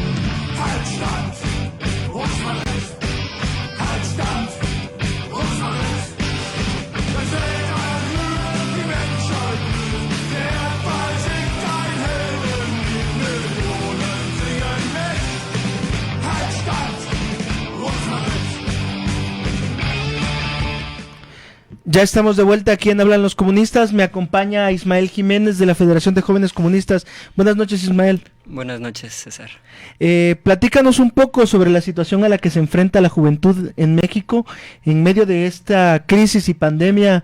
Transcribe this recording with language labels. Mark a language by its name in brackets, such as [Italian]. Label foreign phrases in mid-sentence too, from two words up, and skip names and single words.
[German] Halt stand, Russmann ist. Halt stand, Russmann ist. Der Söldner blüht, die Menschheit blüht, der Erdball singt ein Heldenlied, Millionen singen mit. Halt stand, Russmann ist. [Spanish] Ya estamos de vuelta aquí en Hablan los Comunistas. Me acompaña Ismael Jiménez de la Federación de Jóvenes Comunistas. Buenas noches, Ismael. Buenas noches, César. Platícanos un poco sobre la situación a la que se enfrenta la juventud en México en medio de esta crisis y pandemia.